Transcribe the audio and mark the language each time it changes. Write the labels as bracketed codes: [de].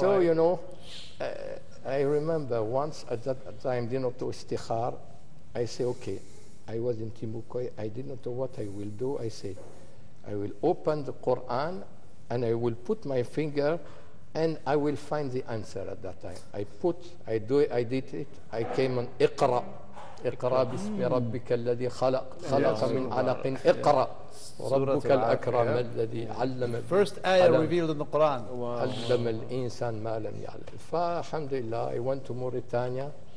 [en] So, you know, I remember once at that time, did not do istikhar. I say, okay, I was in Timbuktu. I did not know what I will do. I say, I will open the Quran and I will put my finger and I will find the answer at that time. I did it. I came on [ar] اقرأ اقرأ باسم ربك الذي خلق من علق اقرأ وربك الأكرم الذي علم. [en] First ayah revealed in the Quran. [ar] علم الإنسان ما لم يعلم. فالحمد لله, [en] I went to Mauritania.